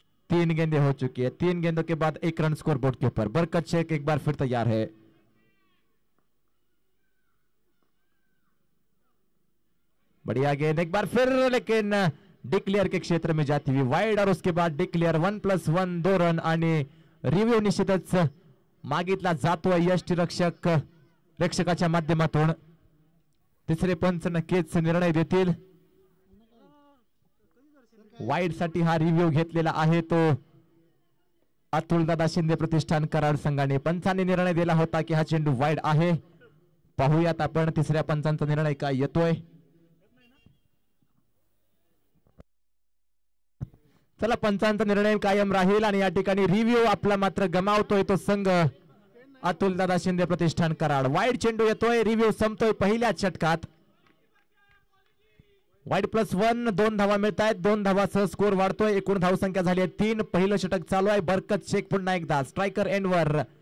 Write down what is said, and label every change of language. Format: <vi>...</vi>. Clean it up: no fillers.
<hi>3 गेंदें हो चुकी है, 3 गेंदों के बाद 1 रन स्कोरबोर्ड के ऊपर। बरकत शेख एक बार फिर तैयार है। बढ़िया गेंद एक बार फिर, लेकिन डिक्लेयर के क्षेत्र में जाती हुई वाइड। और उसके बाद डिक्लेयर 1+1 2 रन</hi> <mr>आणि रिव्ह्यू निश्चितच मागितला जातोय यष्टीरक्षक रक्षकाच्या माध्यमातून। तिसरे पंच नक्कीच निर्णय देतील। वाइड साठी हा रिव्ह्यू घेतलेला आहे तो अतुलदादा शिंदे प्रतिष्ठान कराड संघाने। पंचांनी निर्णय दिला होता की हा चेंडू वाइड आहे। पाहूयात आपण तिसऱ्या पंचांचा निर्णय काय येतोय। चला, पंचांचा निर्णय कायम राहील आणि या ठिकाणी रिव्ह्यू आपला मात्र गमावतोय तो संघ अतुलदादा शिंदे प्रतिष्ठान कराड। वाईड चेंडू येतोय, रिव्ह्यू संपतोय पहिल्याच षटकात। वाईड +1 2 धावा मिळत आहेत। 2 धावासह स्कोर वाढतोय। एकूण धावसंख्या झाली आहे 3। पहिलं षटक चालू आहे। बरकत शेख पुन्हा एकदा स्ट्रायकर एंड वर।</mr>